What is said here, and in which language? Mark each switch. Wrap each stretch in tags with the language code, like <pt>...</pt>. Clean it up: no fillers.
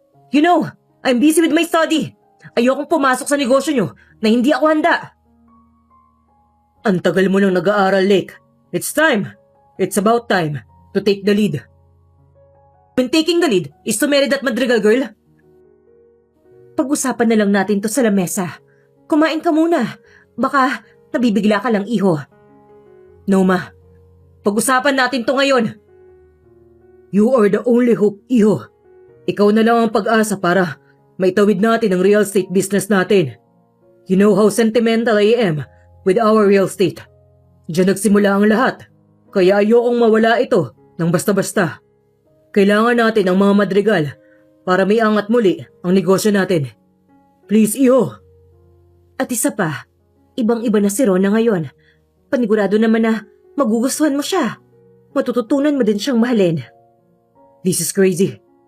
<en>You know, I'm busy with my study.</en> <tl>Ayokong pumasok sa negosyo niyo na hindi ako handa." "Ang tagal mo nang nag-aaral, Lake.</tl> <en>It's time. It's about time to take the lead." "When taking the lead is to marry that Madrigal girl?"</en> <tl>"Pag-usapan na lang natin to sa lamesa. Kumain ka muna. Baka nabibigla ka lang, iho." "No, ma. Pag-usapan natin to ngayon."</tl> <en>"You are the only hope, iho.</en> <tl>Ikaw na lang ang pag-asa para maitawid natin ang real estate business natin.</tl> <en>You know how sentimental I am with our real estate.</en> <tl>Diyan nagsimula ang lahat, kaya ayokong mawala ito ng basta-basta. Kailangan natin ang mga Madrigal para may angat muli ang negosyo natin. Please, iho." At isa pa, ibang-iba na si Rona ngayon. Panigurado naman na magugustuhan mo siya. Matututunan mo din siyang mahalin. "This is crazy.</tl>